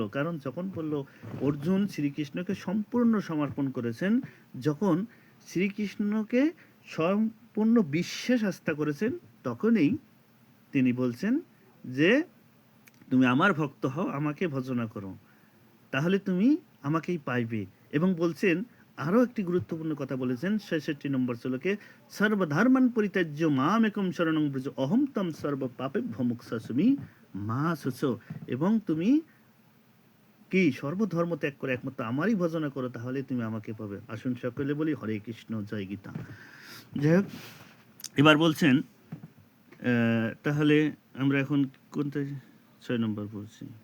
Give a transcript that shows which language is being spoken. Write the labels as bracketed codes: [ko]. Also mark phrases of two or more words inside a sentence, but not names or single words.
[bn] কারণ যখন বললো অর্জুন শ্রীকৃষ্ণকে সম্পূর্ণ সমর্পণ করেছেন, যখন শ্রীকৃষ্ণকে সম্পূর্ণ বিশ্বাস আস্থা করেছেন, তখনই তিনি বলছেন যে তুমি আমার ভক্ত হও, আমাকে ভজনা করো, তাহলে তুমি আমাকেই পাইবে। এবং বলছেন আরও একটি গুরুত্বপূর্ণ কথা বলেছেন 66 নম্বর শ্লোকে, [sa] সর্বধর্মান পরিত্যাজ্য মাম একম শরণং ব্রজ অহম তম সর্ব পাপেভ্যো মুক্ষ্যস্মি মা শুচ, [bn] এবং তুমি কি সর্বধর্ম ত্যাগ করে একমাত্র আমারই ভজনা করো, তাহলে তুমি আমাকে পাবে। আসুন সকলে বলি হরে কৃষ্ণ, জয় গীতা। যাই হোক, এবার বলছেন তাহলে আমরা এখন কোনটা 6 নম্বর বলছি।